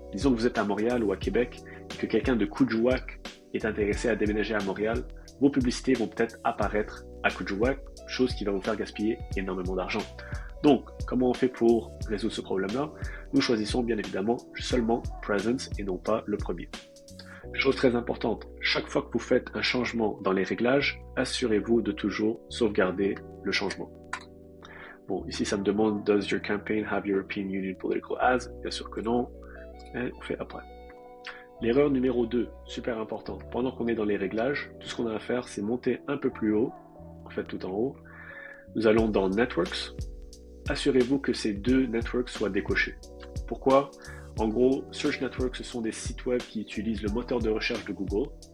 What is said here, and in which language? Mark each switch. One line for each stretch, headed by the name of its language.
French: Disons que vous êtes à Montréal ou à Québec et que quelqu'un de Coujouac est intéressé à déménager à Montréal, vos publicités vont peut-être apparaître à Coujouac, chose qui va vous faire gaspiller énormément d'argent. Donc, comment on fait pour résoudre ce problème-là? Nous choisissons bien évidemment seulement Presence et non pas le premier. Chose très importante, chaque fois que vous faites un changement dans les réglages, assurez-vous de toujours sauvegarder le changement. Bon, ici, ça me demande,
English: does your campaign have European Union political ads?
French: Bien sûr que non. Et on fait après. L'erreur numéro 2, super important. Pendant qu'on est dans les réglages, tout ce qu'on a à faire, c'est monter un peu plus haut, en fait tout en haut. Nous allons dans Networks. Assurez-vous que ces deux networks soient décochés. Pourquoi? En gros, Search Networks, ce sont des sites web qui utilisent le moteur de recherche de Google.